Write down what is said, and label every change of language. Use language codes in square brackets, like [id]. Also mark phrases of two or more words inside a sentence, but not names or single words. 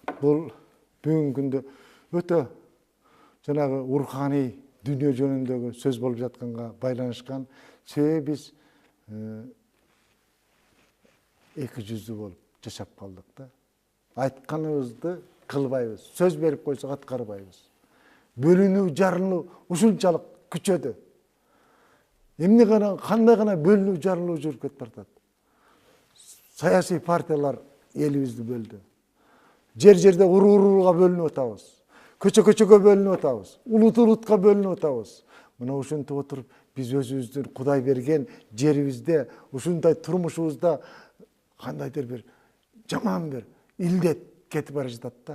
[kk] бұл бүгінгі күнде өте жаңағы рухани дүние жөніндегі сөз болып жатқанға байланышқан. Себебі біз екі жүзді болып жашап қалдық да. Айтқанымызды қылбайбыз, сөз беріп қойсақ атқарбайбыз. [ky] Бөліну, жарылу ушунчалык күчөдү. Эмне гана, кандай гана бөлүнүү, жарылуу жүрүп кетип бартат. Саясий партиялар элибизди бөлдү. Жер-жерде урууга бөлүнүп атабыз. Көчө-көчөгө бөлүнүп атабыз. Улут-улутка бөлүнүп атабыз. Мына ушинтип отуруп биз өзүбүздүн Кудай берген жерибизде, ушундай турмушубузда кандайдыр бир жаман бир илдет кетип бара жатат да.